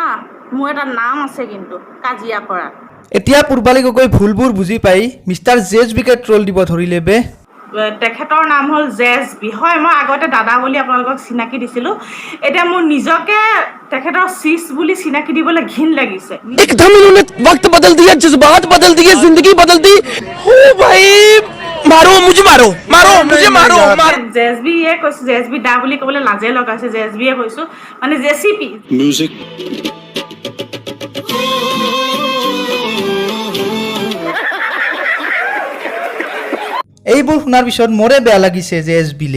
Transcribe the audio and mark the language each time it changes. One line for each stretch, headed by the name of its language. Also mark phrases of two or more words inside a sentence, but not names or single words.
Assamese: মোৰ এটা নাম আছে কিন্তু কাজিয়া কৰা। এতিয়া পূৰ্বালী গগৈ ভুলবোৰ বুজি পাই মিষ্টাৰ জেএছবিকে ট্ৰল দিব ধৰিলে বে। তেখেতৰ নাম হ'ল জেএছবি। হয় মই আগতে দাদা বুলি আপোনালোকক চিনাকি দিছিলোঁ, এতিয়া মোৰ নিজকে তেখেতৰ চিজ বুলি চিনাকি দিবলৈ ঘিণ লাগিছে।
Hindi: एकदम इन्होंने वक्त बदल दिया, जज्बात बदल दिए, जिंदगी बदल दी। ओ भाई मारो मुझे, मारो मारो मुझे, मारो मारो।
Assamese: জেএছবিয়ে কৈছোঁ, জেএছবি দা বুলি ক'বলৈ লাজে লগাইছে। জেএছবিয়ে কৈছোঁ মানে জেচিপি। মিউজিক এইবোৰ শুনাৰ পিছত মোৰে বেয়া লাগিছে জেএছবিলে।